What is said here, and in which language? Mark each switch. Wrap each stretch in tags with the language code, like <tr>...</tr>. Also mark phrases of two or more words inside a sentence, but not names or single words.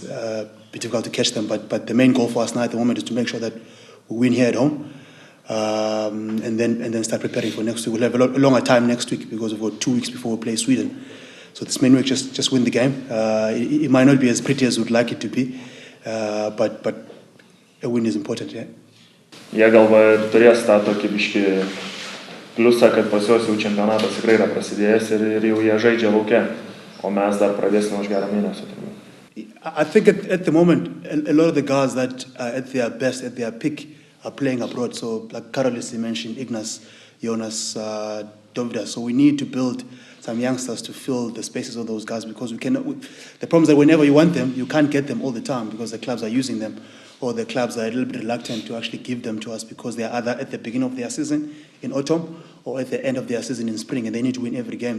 <en>Be difficult to catch them, but the main goal for us now at the moment is to make sure that we win here at home, and then start preparing for next week. We'll have a longer time next week because we've got 2 weeks before we play Sweden. So this main week, just win the game. It might not be as pretty as we'd like it to be, but a win is important, yeah.</en> <lt>Jie galvoja turės tą tokį biškį pliusą, kad pas juos jau čempionatas tikrai yra prasidėjęs ir jau jie žaidžia lauke, o mes dar pradėsime už gerą mėnesį.</lt> <en>I think at the moment, a lot of the guys that are at their best, at their peak, are playing abroad. So like Karolis mentioned, Ignas, Jonas, Dovidas. So we need to build some youngsters to fill the spaces of those guys, because the problem is that whenever you want them, you can't get them all the time because the clubs are using them, or the clubs are a little bit reluctant to actually give them to us because they are either at the beginning of their season in autumn or at the end of their season in spring, and they need to win every game.</en>